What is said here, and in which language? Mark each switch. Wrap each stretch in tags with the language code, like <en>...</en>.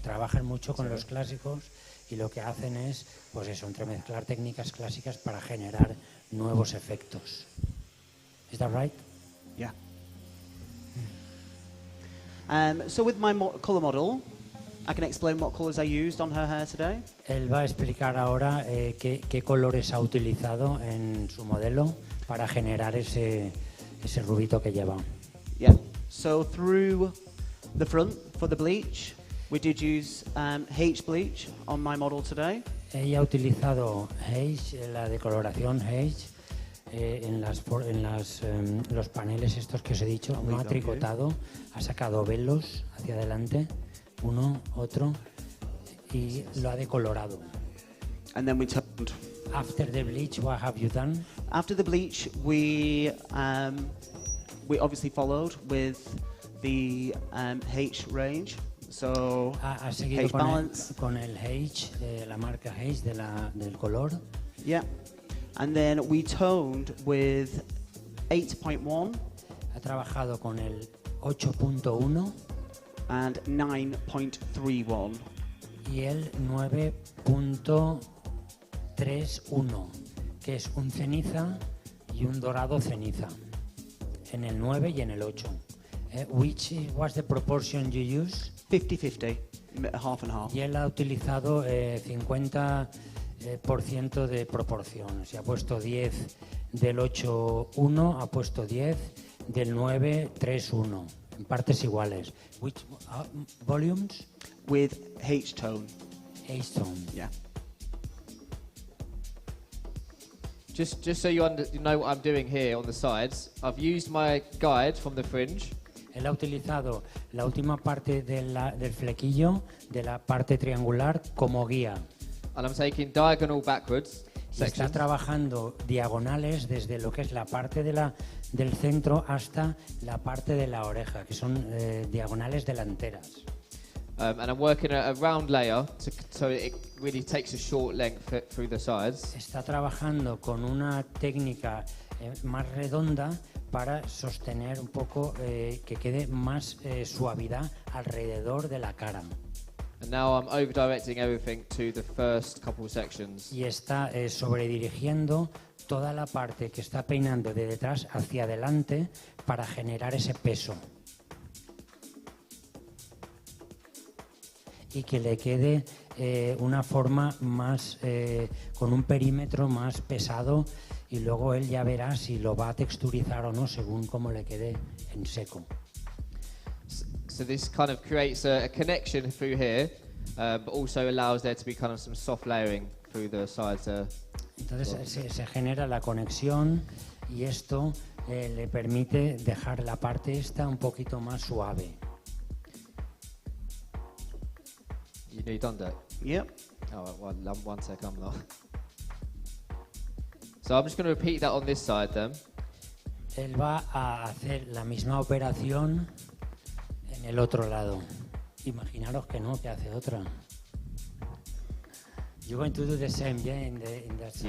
<es>Trabajan mucho con los clásicos y lo que hacen es, pues eso, entremezclar técnicas clásicas para generar nuevos efectos.</es> <en>Is that right? Yeah. So with my colour model, I can explain what colours I used on her hair today.</en> <es>Él va a explicar ahora qué colores ha utilizado en su modelo para generar ese rubito que lleva.</es> <en>Yeah. So through the front for the bleach, we did use H bleach on my model today.</en> <es>Ella ha utilizado H, la decoloración H, en los paneles estos que os he dicho, no ha tricotado, ha sacado velos hacia adelante, uno, otro, y lo ha decolorado.</es> <en>And then we toned. After the bleach, what have you done? After the bleach, we obviously followed with the H range. So</en> <es>ha seguido</es> <en>H balance.</en> <es>con el H, la marca H del color.</es> <en>Yeah. And then we toned with 8.1.</en> <es>Ha trabajado con el 8.1</es> <en>and 9.31.</en> <es>Y el 9.31, que es un ceniza y un dorado ceniza, en el 9 y en el 8.</es> <en>Which was the proportion you used? 50-50, half and half.</en> <es>Y él ha utilizado 50% de proporción. Se ha puesto 10 del 8.1, ha puesto 10 del 9.31, en partes iguales.</es> <en>Which volumes? With H-tone. H-tone. Yeah. Just so you know what I'm doing here on the sides, I've used my guide from the fringe.</en> <es>Él ha utilizado la última parte del flequillo de la parte triangular como guía.</es> <en>And I'm taking diagonal backwards.</en> <es>Y está trabajando diagonales desde lo que es la parte del centro hasta la parte de la oreja, que son diagonales delanteras.</es> <en>And I'm working a round layer so it really takes a short length through the sides.</en> <es>Está trabajando con una técnica más redonda para sostener un poco que quede más suavidad alrededor de la cara.</es> <en>And now I'm over-directing everything to the first couple sections.</en> <es>Y está sobredirigiendo toda la parte que está peinando de detrás hacia adelante para generar ese peso. Y que le quede una forma más, con un perímetro más pesado, y luego él ya verá si lo va a texturizar o no según cómo le quede en seco.</es> <en>So this kind of creates a connection through here, but also allows there to be kind of some soft layering through the sides there.</en> <es>Entonces se genera la conexión y esto le permite dejar la parte esta un poquito más suave.</es> <en>You nearly done that? Yep. Oh, well, one sec, I'm not. So I'm just going to repeat that on this side then.</en> <es>Él va a hacer la misma operación en el otro lado. Imaginaros que no, que hace otra.</es> <en>You're going to do the same, yeah, in that side?</en>